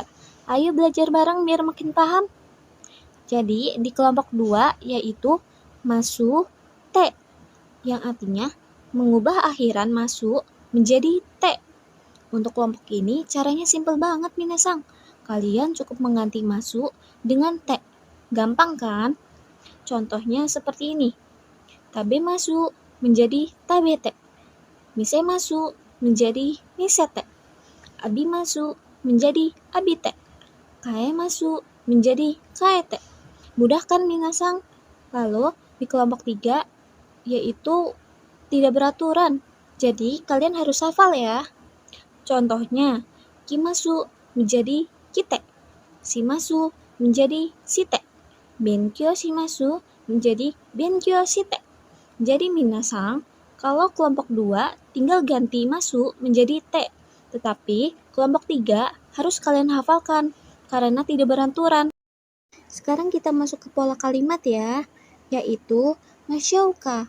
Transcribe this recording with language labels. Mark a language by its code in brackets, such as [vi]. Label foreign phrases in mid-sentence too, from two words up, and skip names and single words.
[id] Ayo belajar bareng biar makin paham. Jadi, di kelompok 2 yaitu [ja] ます て, [id] yang artinya mengubah akhiran masu menjadi te. Untuk kelompok ini caranya simpel banget minasang. Kalian cukup mengganti masu dengan te. Gampang kan? Contohnya seperti ini. [ja] 食べます [id] menjadi tabete. [ja] 見せます [id] menjadi misete. [ja] 浴びます [id] menjadi abite. [ja] 変えます [id] menjadi kaete. Mudah kan minasang? Lalu di kelompok 3 yaitu tidak beraturan. Jadi kalian harus hafal ya. Contohnya, kimasu menjadi kite. Shimasu menjadi shite. [ja] 勉強します [id] menjadi [ja] 勉強して. [id] Jadi minasang, kalau kelompok 2 tinggal ganti masu menjadi te. Tetapi kelompok 3 harus kalian hafalkan karena tidak beraturan. Sekarang kita masuk ke pola kalimat ya, yaitu masyauka.